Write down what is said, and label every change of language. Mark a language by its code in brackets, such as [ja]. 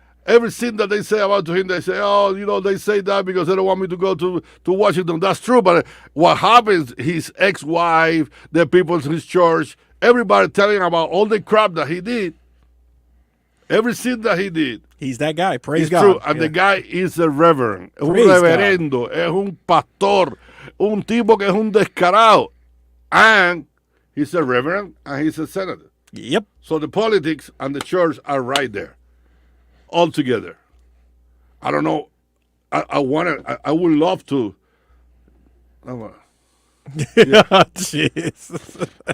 [en] Everything that they say about him, they say, they say that because they don't want me to go to Washington. That's true. But what happens, his ex-wife, the people in his church, everybody telling about all the crap that he did. Everything that he did. He's that guy. Praise God. True. And the guy is a reverend. [es] Un reverendo. Es un pastor. Un tipo que es un descarado. [en] And he's a reverend and he's a senator. Yep. So the politics and the church are right there. All together. I don't know. I would love to. Jeez.